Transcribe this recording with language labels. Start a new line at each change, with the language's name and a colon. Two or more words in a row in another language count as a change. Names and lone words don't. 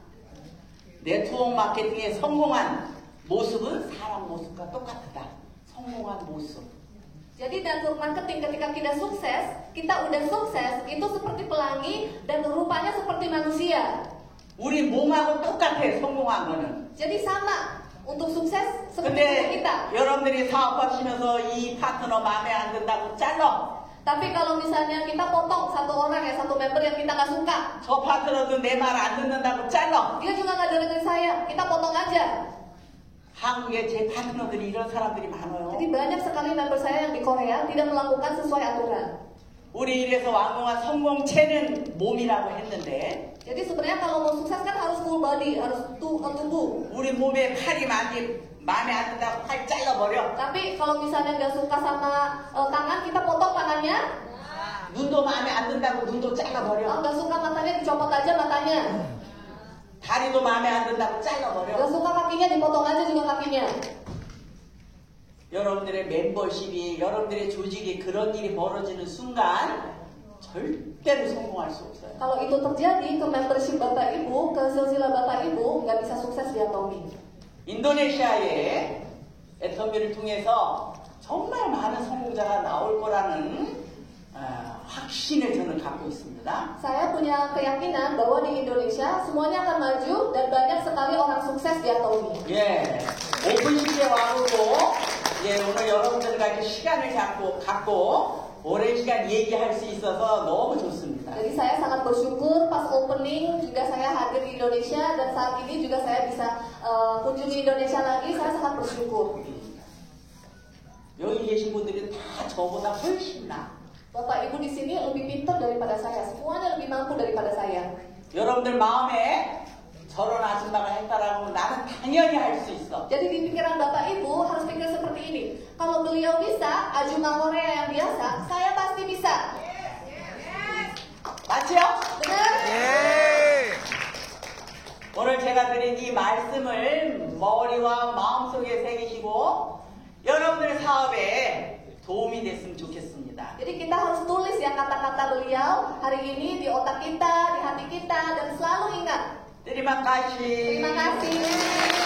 Korean: 네트워크 마케팅의 성공한 모습은 사람 모습과 똑같다. 성공한 모습.
Indonesian: Jadi
English: network marketing
Indonesian: ketika kita udah sukses itu seperti pelangi dan rupanya seperti manusia.
Korean: 우리 몸하고 똑같아. 성공한 거는.
Indonesian: Jadi sama untuk sukses seperti
Korean: 근데
Indonesian: kita.
Korean: 여러분들이 사업하시면서 이 파트너 마음에 안 든다고 잘라.
Indonesian: Tapi kalau misalnya kita potong satu orang ya, satu member yang kita nggak suka,
Korean: 저 파트너도 내 말 안 듣는다고 잘라.
Indonesian: dia juga nggak dengerin saya, kita potong aja.
Korean: 한국에 제 파트너들이 이런 사람들이 많아요.
Indonesian: Jadi banyak sekali member saya yang di Korea tidak melakukan sesuai aturan.
Korean: 우리 이래서 완공한 성공체는 몸이라고 했는데,
Indonesian: Jadi sebenarnya kalau mau sukses kan harus
English: full body,
Indonesian: harus tubuh.
Korean: 우리 몸에 팔이 마음에 안 든다고 팔 잘라버려.
Indonesian: Tapi kalau misalnya nggak suka sama tangan, kita potong tangannya.
Korean: 눈도 마음에 안 든다고 눈도 잘라버려.
Indonesian: Nggak suka matanya, dicopot aja matanya.
Korean: 다리도 마음에 안 든다고 잘라버려.
Indonesian: Nggak suka kakinya, dipotong aja juga kakinya.
Korean: 여러분들의 멤버십이, 여러분들의 조직이 그런 일이 벌어지는 순간 절대로 성공할 수 없어요.
Indonesian: Kalau itu terjadi ke membership Bapak Ibu, ke silsilah Bapak Ibu, nggak bisa sukses di Atomi.
Korean: 인도네시아의 애터미를 통해서 정말 많은 성공자가 나올 거라는 확신을 저는 갖고 있습니다.
Indonesian: Saya punya keyakinan bahwa di Indonesia semuanya akan maju dan banyak sekali orang sukses di Atomi.
Korean: 예, 오픈식에 와보고 오늘 여러분들과 이렇게 시간을 갖고 오랜 시간 얘기할 수 있어서 너무 좋습니다.
Indonesian: Jadi saya sangat bersyukur pas opening juga saya hadir di Indonesia dan saat ini juga saya bisa kunjungi Indonesia lagi. Saya sangat bersyukur.
Korean: 여기 계신 분들이 다 저보다 훨씬 나.
Indonesian: Bapak Ibu di sini lebih pintar daripada saya. Semuanya lebih mampu daripada saya.
Korean: 여러분들 마음에 저런 아줌마가 했다라고 하면 나는 당연히 할 수 있어.
Indonesian: Jadi di pikiran Bapak Ibu harus pikir seperti ini. Kalau beliau bisa, Ajuma Korea yang biasa, saya pasti bisa.
Korean: 맞죠?
Indonesian: Benar?
Korean: 예. 오늘 제가 드린 이 말씀을 머리와 마음속에 새기시고 여러분들의 사업에 도움이 됐으면 좋겠습니다.
Indonesian: Jadi kita harus tulis ya kata-kata beliau hari ini di otak kita, di hati kita, dan selalu ingat. Terima kasih. Terima kasih.